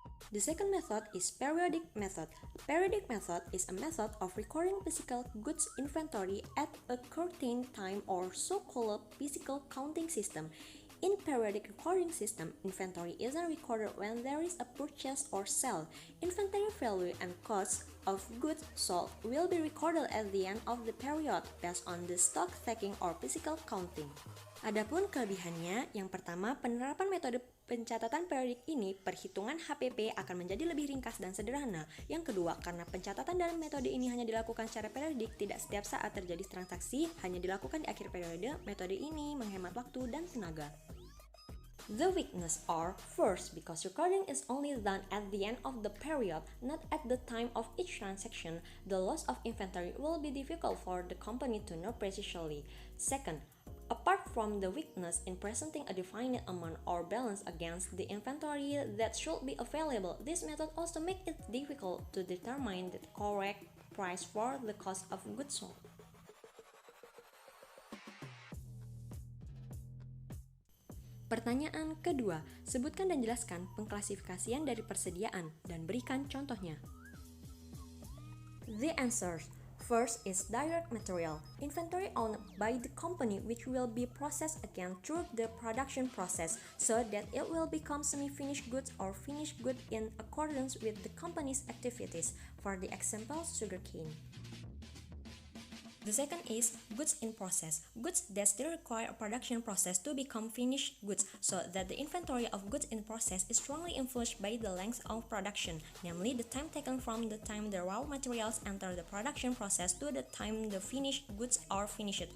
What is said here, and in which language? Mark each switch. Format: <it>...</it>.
<en>The second method is periodic method. Periodic method is a method of recording physical goods inventory at a certain time or so-called physical counting system. In periodic recording system, inventory isn't recorded when there is a purchase or sale. Inventory value and cost of goods sold will be recorded at the end of the period based on the stock taking or physical counting.</en> <id>Adapun kelebihannya, yang pertama, penerapan metode pencatatan periodik ini, perhitungan HPP akan menjadi lebih ringkas dan sederhana. Yang kedua, karena pencatatan dalam metode ini hanya dilakukan secara periodik, tidak setiap saat terjadi transaksi, hanya dilakukan di akhir periode, metode ini menghemat waktu dan tenaga.</id> <en>The weakness are, first, because recording is only done at the end of the period, not at the time of each transaction, the loss of inventory will be difficult for the company to know precisely. Second, apart from the weakness in presenting a defined amount or balance against the inventory that should be available, this method also makes it difficult to determine the correct price for the cost of goods sold.</en> <id>Pertanyaan kedua, sebutkan dan jelaskan pengklasifikasian dari persediaan dan berikan contohnya.</id> <en>The answers. First is direct material, inventory owned by the company which will be processed again through the production process so that it will become semi-finished goods or finished good in accordance with the company's activities. For the example, sugarcane. The second is goods in process, goods that still require a production process to become finished goods, so that the inventory of goods in process is strongly influenced by the length of production, namely the time taken from the time the raw materials enter the production process to the time the finished goods are finished.</en>